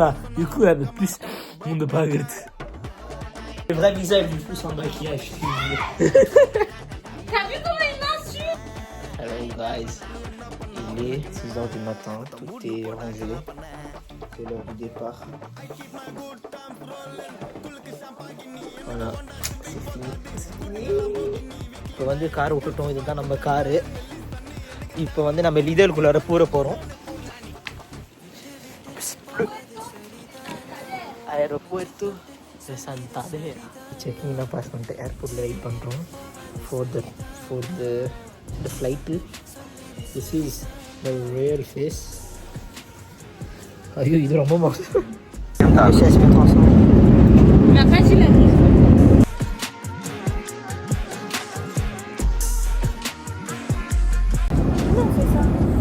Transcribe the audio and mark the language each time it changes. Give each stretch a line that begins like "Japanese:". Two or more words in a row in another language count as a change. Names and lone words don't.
French: Du coup, elle veut plus de baguette. Le vrai visage du coup sans maquillage. T'as vu comment il m'insulte?
English: Hello guys.
French: Il est 6h du matin. Tout est rangé. C'est l'heure du départ. Voilà. C'est fini.
Tamil: இப்போ வந்து கார் விட்டுட்டோம். இதுதான் நம்ம காரு. இப்போ வந்து நம்ம லிதலுக்குள்ளார போகிறோம்.
Spanish: Aeropuerto de Santander.
Tamil: Checking la pass பண்ணிட்டு ஏர்போர்ட்ல வெயிட் பண்றோம்
English: for the flight. This is the real face.
Tamil: ஐயோ இது ரொம்ப மோசம்.
French: Mais après, tu l'as dit. Non, c'est ça.